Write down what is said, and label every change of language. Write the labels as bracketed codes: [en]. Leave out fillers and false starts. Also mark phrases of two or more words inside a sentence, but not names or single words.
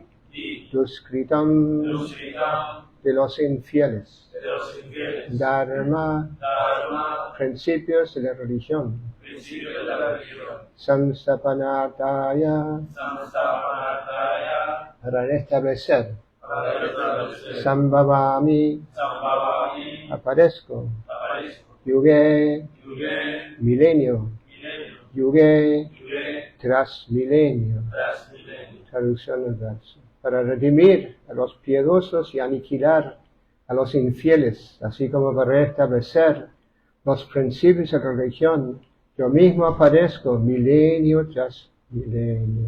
[es] Duskritam. De los infieles. Dharma. Principios de la religión. Samstapanartaya. Para restablecer. Sambhavami. Aparezco. Yuge. Milenio. Yuge. Tras milenio. Traducción del verso. Para redimir a los piedosos y aniquilar a los infieles, así como para restablecer los principios de la religión, yo mismo aparezco milenio tras milenio.